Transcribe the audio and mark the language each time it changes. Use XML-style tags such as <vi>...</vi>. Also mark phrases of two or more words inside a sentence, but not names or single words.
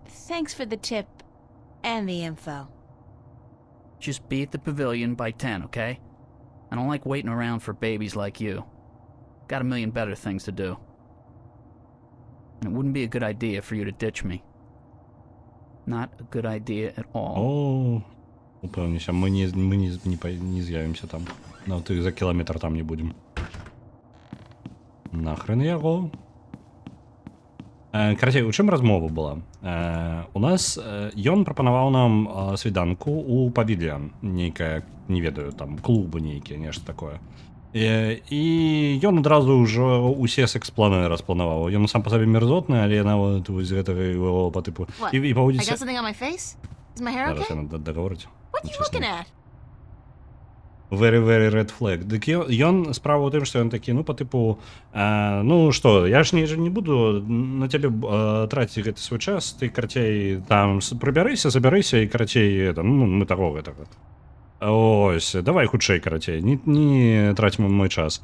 <en>Thanks for the tip and the info. Just be at the pavilion by 10, okay? I don't like waiting around for babies like you. Got a million better things to do. And it wouldn't be a good idea for you to ditch me. Not a good idea at all.</en> <be>О, упэўніся, мы не з'явімся там. Ну, ты за кіламетр там не будем. Нахрен яго. Карацей, у чым размова была? У нас ён прапанаваў нам свіданку у павільян, нейкая, не ведаю, там клубы нейкія, нешта такое. І ён адразу ўжо усе секс-планы распланаваў. Ён сам па сабе мерзотны, але нават вось гэтага его па тыпу</be> <en>What?</en> <be>і</be> <en>I</en> <be>паводзіць.</be> <en>got something on my face? Is my hair</en> <be>Зараз</be> <en>okay?</en> <be>яна дагаворыць.</be> <en>What are you looking at? very, very red flag.</en> <be>Дык ён справа ў тым, што ён такі, ну, па тыпу, ну, што, я ж не буду на цябе траціць гэты свой час, ты, карацей, там, прыбярыся, забярыся, і, карацей, ну, мы таго гэтага. Ось, давай хутчэй, карацей, не траць мой час.</be>